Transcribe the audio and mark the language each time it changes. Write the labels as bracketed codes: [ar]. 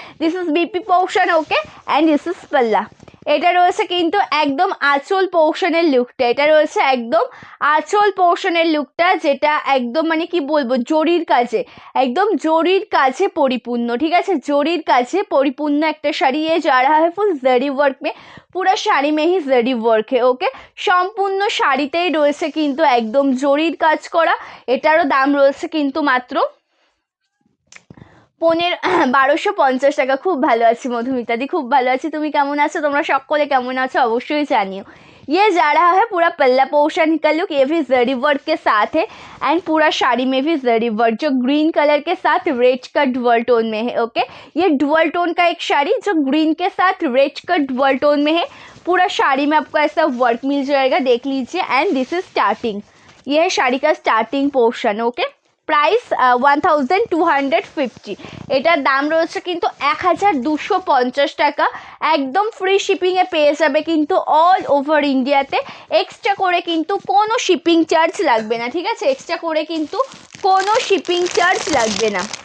[bn] This is BP portion. Okay, and this is পাল্লা। এটা রয়েছে কিন্তু একদম আঁচল পোর্শনের লুকটা, এটা রয়েছে একদম আঁচল পোর্শনের লুকটা, যেটা একদম মানে কি বলবো, জরির কাজে, একদম জরির কাজে পরিপূর্ণ, ঠিক আছে? জরির কাজে পরিপূর্ণ একটা শাড়ি। [hi] ये जा रहा है फुल जरी वर्क में, পুরো শাড়ি में ही जरी वर्क है। [bn] ওকে, সম্পূর্ণ শাড়িতেই রয়েছে কিন্তু একদম জরির কাজ করা। এটারও দাম রয়েছে কিন্তু মাত্র 1250 টাকা। খুব ভালো আছি মধুমিতা দি, খুব ভালো আছি। তুমি কেমন আছো? তোমরা সকলে কেমন আছো অবশ্যই জানিও। [hi] ये जा रहा है पूरा पल्ला पोर्शन का लुक, ये भी जरी वर्क के साथ है एंड पूरा साड़ी में भी जरी वर्क, जो ग्रीन कलर के साथ रेड का डुअल टोन में है। ओके, ये डुअल टोन का एक साड़ी जो ग्रीन के साथ रेड का डुअल टोन में है। पूरा साड़ी में आपको ऐसा वर्क मिल जाएगा, देख लीजिए। एंड दिस इज स्टार्टिंग, ये है साड़ी का स्टार्टिंग पोर्शन। [bn] Okay, price 1250। এটার দাম রয়েছে কিন্তু 1250 টাকা, একদম ফ্রি শিপিংয়ে পেয়ে যাবে কিন্তু অল ওভার ইন্ডিয়াতে। এক্সট্রা করে কিন্তু কোনো শিপিং চার্জ লাগবে না, ঠিক আছে? এক্সট্রা করে কিন্তু কোনো শিপিং চার্জ লাগবে না।